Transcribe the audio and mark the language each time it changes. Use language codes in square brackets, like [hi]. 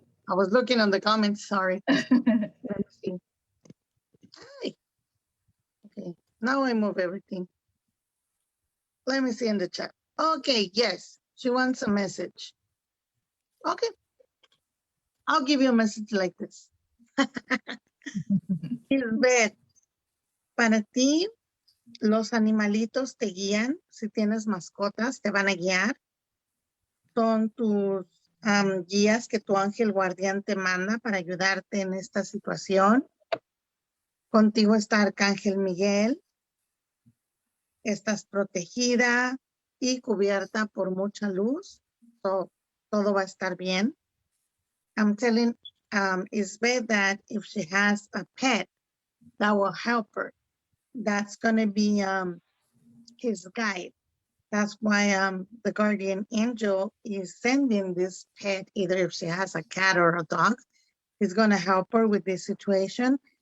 [en] I was looking on the comments, sorry. Let me see. Hi. Okay, now I move everything. Let me see in the chat. Okay, yes, she wants a message. Okay, I'll give you a message like this. [es] Lisbeth, para ti, los animalitos te guían. Si tienes mascotas, te van a guiar. Son tus guías que tu ángel guardián te manda para ayudarte en esta situación. Contigo está Arcángel Miguel. Estás protegida y cubierta por mucha luz. So, todo va a estar bien. [en] I'm telling Isbeth that if she has a pet, that will help her. That's going to be his guide. That's why the guardian angel is sending this pet, either if she has a cat or a dog, is going to help her with this situation.